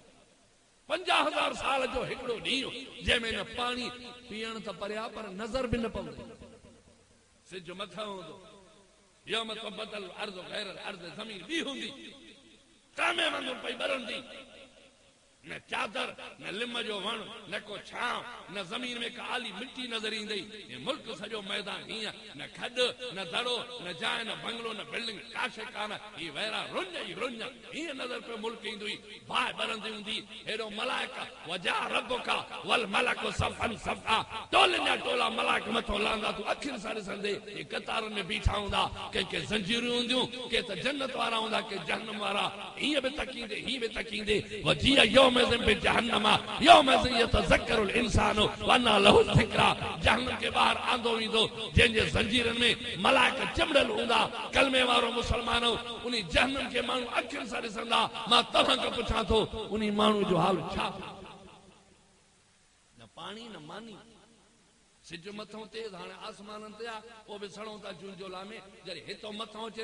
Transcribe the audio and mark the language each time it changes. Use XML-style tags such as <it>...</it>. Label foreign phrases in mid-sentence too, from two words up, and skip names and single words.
<sd>50,000 साल जो हिकिड़ो ॾींहुं जंहिंमें न पाणी पीअण त परिया पर नज़र बि न पवंदी सिज मथां हूंदो</sd> <ar>يوم تبدل الأرض غير الأرض</ar> <sd>ज़मीन बि हूंदी तामे वांगुरु पई ॿरंदी न चादर न लिम जो वण न को छांव न जमीन में का आली मिट्टी नजर ईंदी ये मुल्क सॼो मैदान हीअं न खॾ न दड़ो न जाइ न बंगलो न बिल्डिंग काशे कान ही वैरा रुञ ई रुञ हीअं नज़र पे मुल्क ईंदी हुई बाहि ॿरंदी हूंदी हेॾो मलाइक</sd> <ar>وجاء ربك والملك صفا صفا</ar> <sd>टोलनि जा टोला मलाइक मथो लहंदा तूं अखियुनि सां ॾिसंदे हे कतारुनि में बीठा हूंदा कंहिंखे ज़ंजीरूं हूंदियूं के त जन्नत वारा हूंदा के जहन्नम वारा हीअं बि तकींदे हीअं बि तकींदे</sd> <ar>وجيء جهنم يومئذ يتذكر الإنسان وأنى له الذكرى</ar> <sd>जहन्नम के ॿाहिरि आंदो वेंदो जंहिंजे ज़ंजीरनि में मलाइक चिमड़ियल हूंदा कलमे वारो मुसलमान उन जहन्नम के माण्हू अखियुनि सां ॾिसंदा मां तव्हां खां पुछां थो उन माण्हू जो हाल छा न पाणी न मानी सिज मथां तेज़ हाणे आसमाननि ते आहे पोइ बि सड़ूं था झुंझोला में जॾहिं हितां मथां अचे</sd>